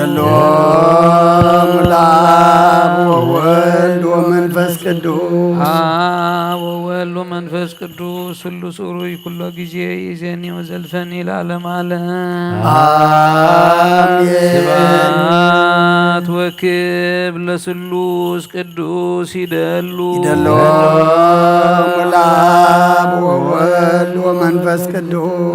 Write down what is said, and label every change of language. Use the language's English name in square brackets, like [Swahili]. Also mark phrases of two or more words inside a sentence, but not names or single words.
[Geez] ሙላብ ወወልድ ወመንፈስ ቅዱስ አብ ወወልድ ወመንፈስ ቅዱስ ስሉስ ሩይ ኩሎ ጊዜ ይእዜኒ ወዘልፈኒ ለዓለመ ዓለም አሜን። ስብሐት ስብሐት ወክብ ለስሉስ ቅዱስ ይደሉ ይደሎም ለአብ ወወልድ ወመንፈስ ቅዱስ